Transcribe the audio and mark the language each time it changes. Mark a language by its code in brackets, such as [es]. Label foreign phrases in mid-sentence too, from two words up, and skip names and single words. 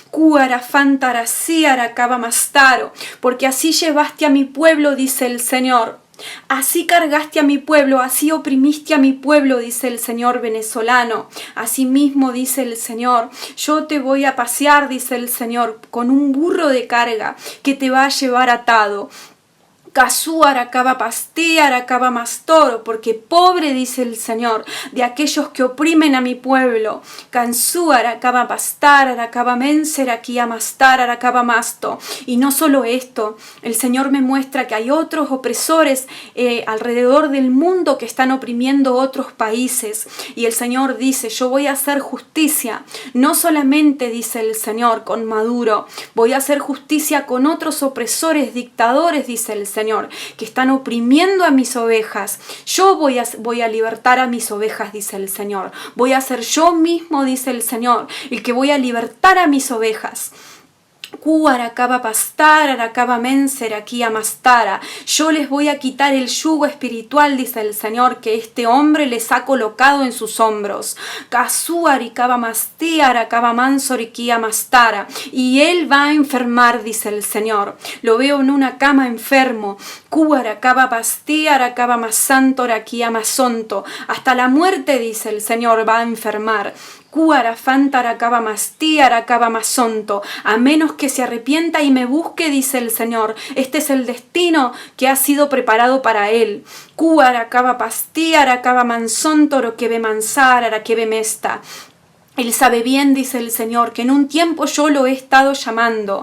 [es] Porque así llevaste a mi pueblo, dice el Señor. Así cargaste a mi pueblo, así oprimiste a mi pueblo, dice el Señor venezolano. Asimismo dice el Señor, yo te voy a pasear, dice el Señor, con un burro de carga que te va a llevar atado. Casú aracaba pasté, aracaba mastoro, porque pobre, dice el Señor, de aquellos que oprimen a mi pueblo. Cansú aracaba pastar, aracaba menser, aquí amastar, aracaba masto. Y no solo esto, el Señor me muestra que hay otros opresores alrededor del mundo que están oprimiendo otros países. Y el Señor dice, yo voy a hacer justicia, no solamente, dice el Señor, con Maduro, voy a hacer justicia con otros opresores, dictadores, dice el Señor, que están oprimiendo a mis ovejas. Yo voy a libertar a mis ovejas, dice el Señor. Voy a ser yo mismo, dice el Señor, el que voy a libertar a mis ovejas. Aracaba pastar, aracaba menser, aquí amastara. Yo les voy a quitar el yugo espiritual, dice el Señor, que este hombre les ha colocado en sus hombros. Casú aricaba masté, aracaba mansor, aquí amastara. Y él va a enfermar, dice el Señor. Lo veo en una cama enfermo. Aracaba pasté, aracaba masantor, aquí amasonto. Hasta la muerte, dice el Señor, va a enfermar. A menos que se arrepienta y me busque, dice el Señor. Este es el destino que ha sido preparado para él. Él sabe bien, dice el Señor, que en un tiempo yo lo he estado llamando.